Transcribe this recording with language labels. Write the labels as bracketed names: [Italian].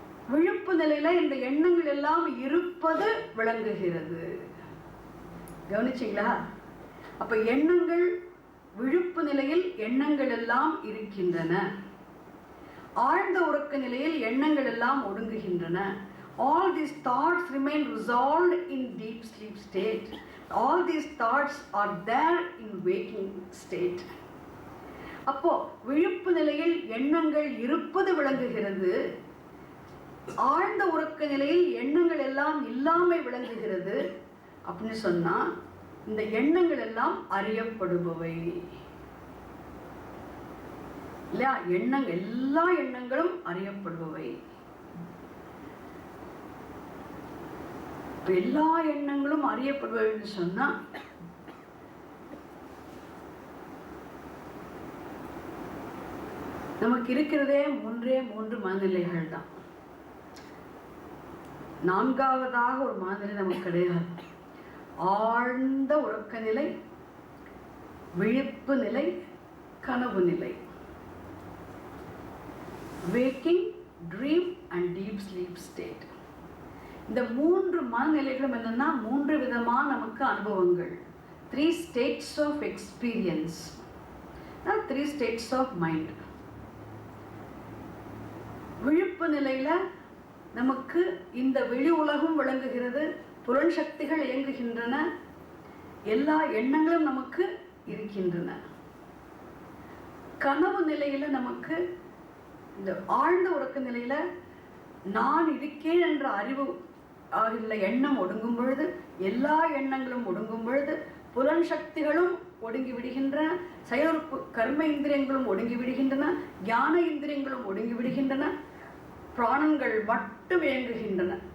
[Tamil] விழிப்பு நிலையில இந்த எண்ணங்கள் எல்லாம் இருப்பது விளங்குகிறது. கவனிச்சிங்களா? அப்ப எண்ணங்கள், விழிப்பு நிலையில் எண்ணங்கள் எல்லாம் இருக்கின்றன. ஆழ்ந்த உறக்க நிலையில் எண்ணங்கள் எல்லாம் ஒடுங்குகின்றன. [English] All these thoughts remain resolved in deep sleep state. All these thoughts are there in waking state. [Tamil] அப்போ விழிப்பு நிலையில் எண்ணங்கள் இருப்பது விளங்குகிறது. ஆழ்ந்த உறக்க நிலையில் எண்ணங்கள் எல்லாம் இல்லாமை விளங்குகிறது. அப்படின்னு சொன்னா இந்த எண்ணங்கள் எல்லாம் அறியப்படுபவை இல்லையா? எல்லா எண்ணங்களும் அறியப்படுபவை. எல்லா எண்ணங்களும் அறியப்படுபவைன்னு சொன்னா நமக்கு இருக்கிறதே மூன்று மனநிலைகள் தான். நான்காவதாக ஒரு மனநிலை நமக்கு கிடையாது. ஆழ்ந்த உறக்க நிலை, விழிப்பு நிலை, கனவு நிலை. [English] waking, dream and deep sleep state. [Tamil] இந்த மூன்று மனநிலைகளும் என்னன்னா மூன்று விதமான நமக்கு அனுபவங்கள். [English] 3 states of experience, 3 states of mind. [Tamil] விழிப்பு நிலையில நமக்கு இந்த வெளி உலகம் விளங்குகிறது, புலன் சக்திகள் இயங்குகின்றன, எல்லா எண்ணங்களும் நமக்கு இருக்கின்றன. கனவு நிலையில நமக்கு இந்த ஆழ்ந்த உறக்க நிலையில நான் இருக்கேன் என்ற அறிவு ஆகின்ற எண்ணம் ஒடுங்கும் பொழுது, எல்லா எண்ணங்களும் ஒடுங்கும் பொழுது, புலன் சக்திகளும் ஒடுங்கி விடுகின்றன, செயலுறுப்பு கர்ம இந்திரியங்களும் ஒடுங்கி விடுகின்றன, ஞான இந்திரியங்களும் ஒடுங்கி விடுகின்றன, பிராணங்கள் மட்டும் இயங்குகின்றன.